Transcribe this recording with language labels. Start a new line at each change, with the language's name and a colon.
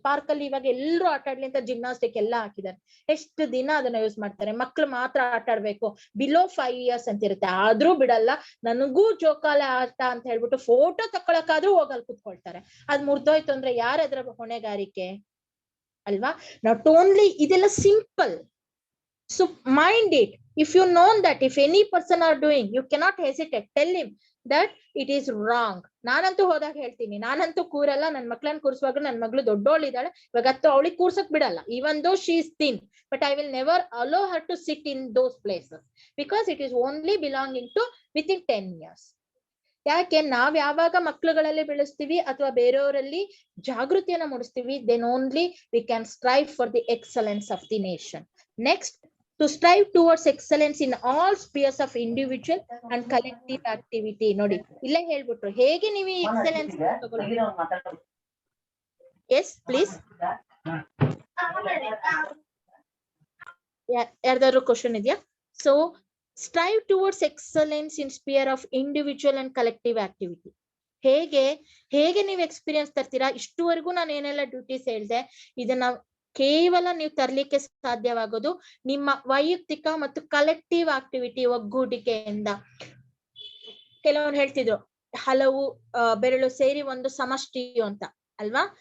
Kannada: Park ಅಲ್ಲಿ ಇವಾಗ ಎಲ್ಲರೂ ಆಟ ಆಡ್ಲಿ ಅಂತ ಜಿಮ್ನಾಸ್ಟಿಕ್ ಎಲ್ಲ ಹಾಕಿದ್ದಾರೆ. ಎಷ್ಟು ದಿನ ಅದನ್ನ ಯೂಸ್ ಮಾಡ್ತಾರೆ. ಮಕ್ಳು ಮಾತ್ರ ಆಟ ಆಡ್ಬೇಕು, ಬಿಲೋ 5 years ಅಂತ ಇರುತ್ತೆ, ಆದ್ರೂ ಬಿಡಲ್ಲ. ನನಗೂ ಜೋಕಾಲ ಆಟ ಅಂತ ಹೇಳ್ಬಿಟ್ಟು ಫೋಟೋ ತಕೊಳಕಾದ್ರೂ ಹೋಗಲ್ ಕುತ್ಕೊಳ್ತಾರೆ. ಅದ್ ಮುರ್ದೋಯ್ತು ಅಂದ್ರೆ ಯಾರದ್ರ ಹೊಣೆಗಾರಿಕೆ ಅಲ್ವಾ?
English: not only
Kannada: ಇದೆಲ್ಲ
English: Simple. So mind it. If you know that if any person are doing, you cannot hesitate. Tell him that it is wrong.
Kannada: ನಾನಂತೂ ಹೋದಾಗ ಹೇಳ್ತೀನಿ, ನಾನಂತೂ ಕೂರಲ್ಲ. ನನ್ ಮಕ್ಳನ್ನ ಕೂರ್ಸುವಾಗ ನನ್ ಮಗಳು ದೊಡ್ಡೋಳಿದ್ದಾಳೆ, ಇವಾಗತ್ತು ಅವಳಿಗೆ ಕೂರ್ಸಕ್ ಬಿಡಲ್ಲ.
English: even though she is thin, but I will never allow her to sit in those places because it is only belonging to within 10 years.
Kannada: ಯಾಕೆ ನಾವ್ ಯಾವಾಗ ಮಕ್ಳುಗಳಲ್ಲಿ ಬೆಳೆಸ್ತೀವಿ ಅಥವಾ ಬೇರೆಯವರಲ್ಲಿ ಜಾಗೃತಿಯನ್ನ ಮೂಡಿಸ್ತೀವಿ,
English: then only we can strive for the excellence of the nation. Next, to strive towards excellence in all spheres of individual and collective activity.
Kannada: ನೋಡಿ ಇಲ್ಲೇ ಹೇಳ್ಬಿಟ್ರು ಹೇಗೆ ನೀವು excellence ತಗೊಳ್ಬೇಕು.
English: Yes please.
Kannada: ಯಾರ್ದಾದ್ರು ಕ್ವಶನ್ ಇದೆಯಾ?
English: So strive towards excellence in sphere of individual and collective activity.
Kannada: ಹೇಗೆ ನೀವು experience ತರ್ತೀರಾ? ಇಷ್ಟುವರೆಗೂ ನಾನು ಏನೆಲ್ಲ ಡ್ಯೂಟೀಸ್ ಹೇಳ್ದೆ, ಇದನ್ನ ಕೇವಲ ನೀವು ತರ್ಲಿಕ್ಕೆ ಸಾಧ್ಯವಾಗೋದು ನಿಮ್ಮ ವೈಯಕ್ತಿಕ ಮತ್ತು ಕಲೆಕ್ಟಿವ್ ಆಕ್ಟಿವಿಟಿ, ಒಗ್ಗೂಡಿಕೆಯಿಂದ. ಕೆಲವರು ಹೇಳ್ತಿದ್ರು ಹಲವು ಬೆರಳು ಸೇರಿ ಒಂದು ಸಮಷ್ಟಿಯು ಅಂತ ಅಲ್ವಾ?